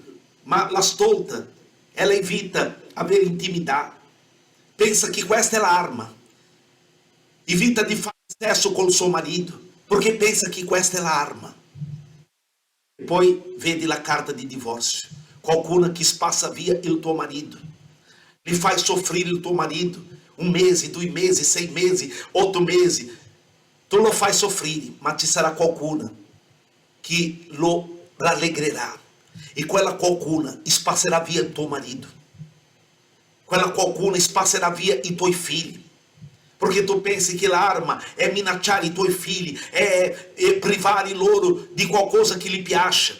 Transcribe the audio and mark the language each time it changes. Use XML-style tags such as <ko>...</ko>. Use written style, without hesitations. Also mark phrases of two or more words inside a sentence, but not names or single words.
<it>Ma la stolta, ela evita avere intimità, pensa che questa è l'arma, evita di fare sesso col suo marito, perché pensa che questa è l'arma. E poi vedi la carta di divorzio. qualcuna que passa via il tuo marido,</it> <pt>lhe faz sofrer</pt> <it>il tuo marido, 1 mese, 2 mesi, 6 mesi, 8 mesi, tu lo fai soffrire, ma ci sarà qualcuna che lo rallegrerà, e quella qualcuna spasserà via il tuo marito, quella qualcuna spasserà via i tuoi figli, perché tu pensi che l'arma è minacciare i tuoi figli, è privare loro di qualcosa che gli piace.</it>